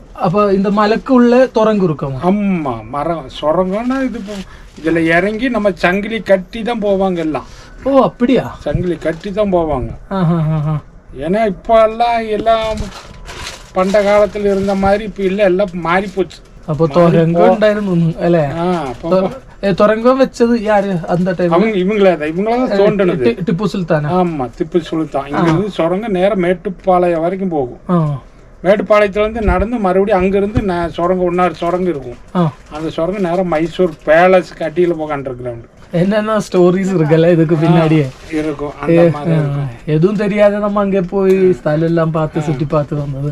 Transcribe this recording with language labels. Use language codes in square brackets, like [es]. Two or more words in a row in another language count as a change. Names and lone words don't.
[ta] அப்ப இந்த மலைக்கு உள்ள துறங்கு இருக்கும். ஆமா, மரம் சுரங்கம்னா இது இதுல இறங்கி நம்ம சங்கிலி கட்டி தான் போவாங்க எல்லாம். ஓ, அப்படியா? சங்கிலி கட்டி தான் போவாங்க. ஏன்னா இப்ப எல்லாம் பண்ட காலத்துல இருந்த மாதிரி இப்ப இல்ல, எல்லாம் மாறி போச்சு. [ml] അപ്പൊ തുരങ്കം ഉണ്ടായിരുന്നു അല്ലേ? തുരങ്കം വെച്ചത് [ta] யார் அந்த டைம்? இவங்களதான் தோண்டனது. [ml] ടിപ്പു സുൽത്താൻ. [ta] ஆமா, திப்பு சுல்தான். இங்க இருந்து சுரங்கம் நேரம் மேட்டுப்பாளையம் வரைக்கும் போகும். மேட்டுப்பாளையத்துல இருந்து நடந்து மறுபடியும் அங்க இருந்து சுரங்கம் இன்னொரு சுரங்கம் இருக்கும். அந்த சுரங்கம் நேரம் மைசூர் பேலஸ் கட்டியில போக [en] under ground. [ta] என்னென்ன ஸ்டோரிஸ் இருக்குல்ல இதுக்கு பின்னாடியே இருக்கும். எதுவும் தெரியாத நம்ம அங்கே போய் ஸ்தலம் எல்லாம் பார்த்து சுற்றி பார்த்து வந்தது.